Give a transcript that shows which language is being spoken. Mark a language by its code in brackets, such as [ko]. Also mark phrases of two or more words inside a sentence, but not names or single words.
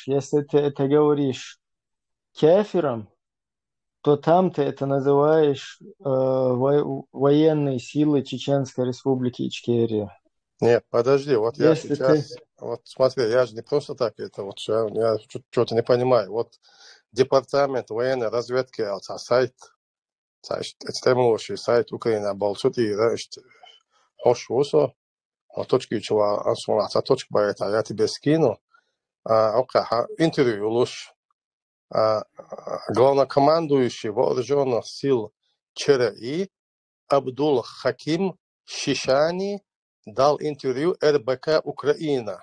[ru] Если ты это говоришь кефирам, то там ты это называешь военные силы Чеченской Республики Ичкерия. Нет, подожди, вот я Если сейчас, вот смотри, я же не просто так это, вот я что-то не понимаю. Вот департамент военной разведки, сайт, сайт Украины, [ce] Балчути, хош усо, [ru] точки чего, точка байта, я тебе скину, интервью лучше. Главнокомандующий вооруженных сил ЧРИ Абдул Хаким Шишани дал интервью РБК Украина.